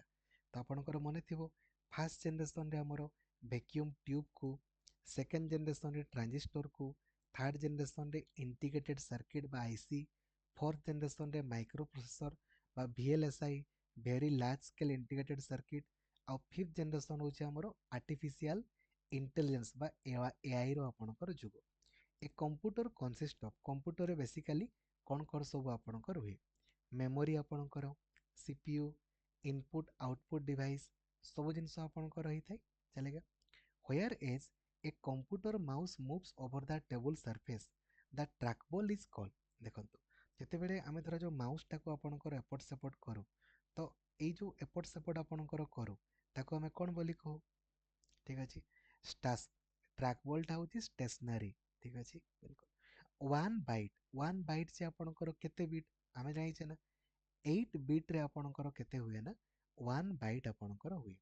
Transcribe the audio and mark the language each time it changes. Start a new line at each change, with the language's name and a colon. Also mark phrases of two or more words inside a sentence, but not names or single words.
Odia: ତ ଆପଣଙ୍କର ମନେ ଥିବ
English: first generation
Odia: ଆମର ଭ୍ୟାକ୍ୟୁମ୍ ଟ୍ୟୁବ୍କୁ, ସେକେଣ୍ଡ ଜେନେରେସନରେ ଟ୍ରାଞ୍ଜିଷ୍ଟରକୁ, ଥାର୍ଡ ଜେନେରେସନରେ
English: integrated circuit
Odia: ବା ଆଇସି, ଫୋର୍ଥ ଜେନେରେସନରେ
English: micro processor
Odia: ବା ଭିଏଲ୍ଏସ୍ଆଇ,
English: very large scale integrated circuit,
Odia: ଆଉ
English: fifth generation
Odia: ହେଉଛି ଆମର
English: artificial intelligence
Odia: ବା ଏଆଇର ଆପଣଙ୍କର ଯୁଗ।
English: a computer consist of,
Odia: କମ୍ପ୍ୟୁଟରରେ ବେସିକାଲି କ'ଣ କ'ଣ ସବୁ ଆପଣଙ୍କର ହୁଏ? ମେମୋରି ଆପଣଙ୍କର, ସିପିୟୁ,
English: input output device,
Odia: ସବୁ ଜିନିଷ ଆପଣଙ୍କର ରହିଥାଏ। ଚାଲେଗା।
English: Where is a computer mouse moves over the table surface, the trackball is called।
Odia: ଦେଖନ୍ତୁ, ଯେତେବେଳେ ଆମେ ଧର ଯେଉଁ ମାଉସଟାକୁ ଆପଣଙ୍କର ଏପଟ ସେପଟ କରୁ, ତ ଏଇ ଯେଉଁ ଏପଟ ସେପଟ ଆପଣଙ୍କର କରୁ, ତାକୁ ଆମେ କ'ଣ ବୋଲି କହୁ? ଠିକ୍ ଅଛି। ଟ୍ରାକବଲଟା ହେଉଛି ଷ୍ଟେସନାରୀ। ଠିକ୍ ଅଛି, ବିଲକୁଲ।
English: one byte
Odia: ଯେ ଆପଣଙ୍କର କେତେ ବିଟ୍ ଆମେ ଜାଣିଛେ ନା, 8 ବିଟ୍ରେ ଆପଣଙ୍କର କେତେ ହୁଏ ନା, 1 ବାଇଟ୍ ଆପଣଙ୍କର ହୁଏ।